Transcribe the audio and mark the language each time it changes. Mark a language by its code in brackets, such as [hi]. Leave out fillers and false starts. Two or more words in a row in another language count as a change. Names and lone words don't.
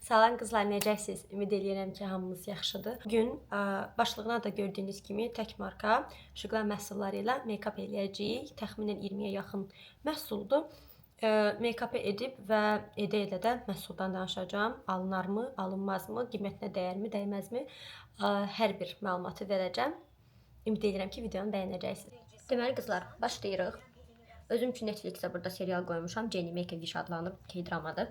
[az] Salam qızlar, necəsiz? Ümid edirəm ki, hamınız yaxşıdır. Bugün başlığına da gördüyünüz kimi tək marka Şıqlar məhsulları ilə make-up eləyəcəyik. Təxminən 20-yə yaxın məhsuldur. Make-up edib və edə-edə də məhsuldan danışacağam. Alınarmı, alınmazmı, qiymətinə dəyərmi, dəyməzmi? Hər bir məlumatı verəcəm. Ümid edirəm ki, videonu bəyənəcəksiniz. Deməli qızlar, başlayırıq. Özüm üçün Netflixə burada serial qoymuşam. Jenny Make a Wish adlanır, K-dramadır.